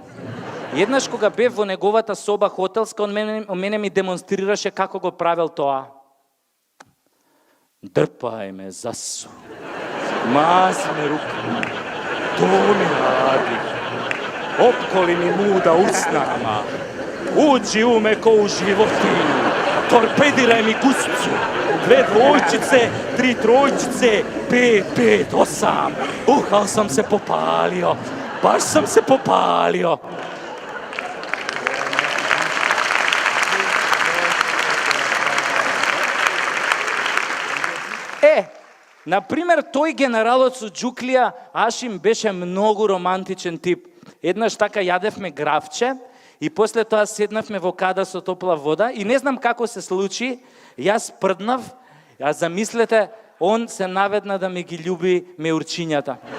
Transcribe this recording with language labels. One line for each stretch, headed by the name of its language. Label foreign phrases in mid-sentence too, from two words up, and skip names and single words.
Macedonian: Еднаш кога бев во неговата соба хотелска, он мене ми демонстрираше како го правел тоа.
Serbian: Дрпај ме, засу. Мази ме рука. То ми ради. Опколи ми муда уснама. Уđi u me ko u životinju. Torpediraj mi guscu. 2 dvojčice, 3 trojčice, 5, 5, 8. Ali sam se popalio. Baš sam se popalio.
Macedonian: Например, тој генералот Суџуклија, Ашим беше многу романтичен тип. Еднаш така јадевме гравче и после тоа седнавме во када со топла вода и не знам како се случи, јас прднав, а замислете, он се наведна да ми ги љуби меурчињата.